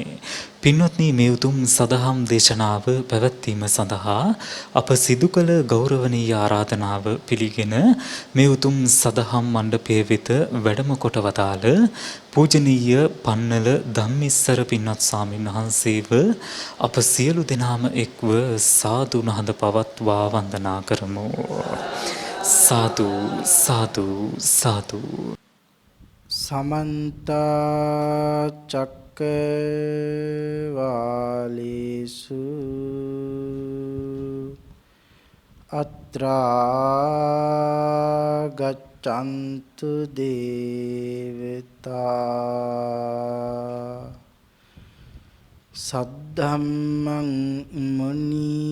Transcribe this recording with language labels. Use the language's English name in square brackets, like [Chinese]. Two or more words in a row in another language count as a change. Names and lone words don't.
[Sinhala] පින්වත්නි මේ උතුම් සදහම් දේශනාව පැවැත්වීම සඳහා අප සිදු කළ ගෞරවනීය ආරාධනාව පිළිගෙන මේ උතුම් සදහම් මණ්ඩපයේ වෙත වැඩම කොට වදාළ පූජනීය පන්නල ධම්මිස්සර පින්වත් ස්වාමීන් වහන්සේව අප සියලු දෙනාම එක්ව සාදු නහඳ පවත්වා වන්දනා කරමු. සාදු සාදු සාදු. [Pali] समन्त चक्रवालेषु अत्रा गच्छन्तु देवता सद्धम्मं मुनि